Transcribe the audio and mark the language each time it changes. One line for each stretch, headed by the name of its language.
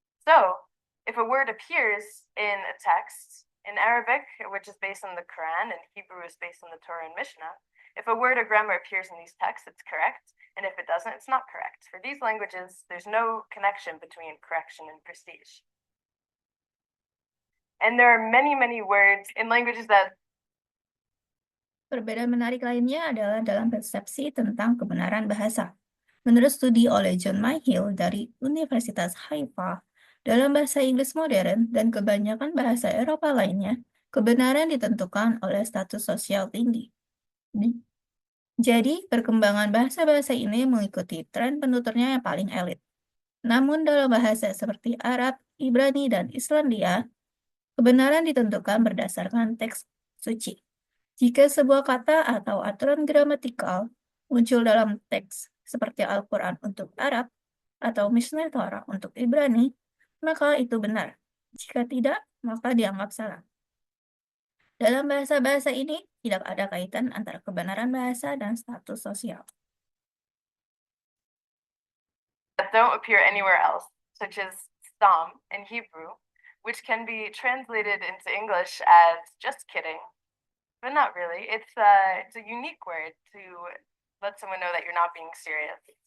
English: So, if a word appears in a text, in Arabic, which is based on the Quran, and Hebrew is based on the Torah and Mishnah, if a word or grammar appears in these texts, it's correct, and if it doesn't, it's not correct. For these languages, there's no connection between correction and prestige. And there are many, many words in languages that
Indonesian: Perbedaan menarik lainnya adalah dalam persepsi tentang kebenaran bahasa. Menurut studi oleh John Myhill dari Universitas Haifa, dalam bahasa Inggris modern dan kebanyakan bahasa Eropa lainnya, kebenaran ditentukan oleh status sosial tinggi. Jadi, perkembangan bahasa-bahasa ini mengikuti tren penuturnya yang paling elit. Namun dalam bahasa seperti Arab, Ibrani, dan Islandia, kebenaran ditentukan berdasarkan teks suci. Jika sebuah kata atau aturan gramatikal muncul dalam teks seperti Al-Quran untuk Arab atau Mishnah Torah untuk Ibrani, maka itu benar. Jika tidak, maka dianggap salah. Dalam bahasa-bahasa ini, tidak ada kaitan antara kebenaran bahasa dan status sosial.
English: that don't appear anywhere else, such as Stam in Hebrew, which can be translated into English as just kidding, but not really. It's a unique word to let someone know that you're not being serious.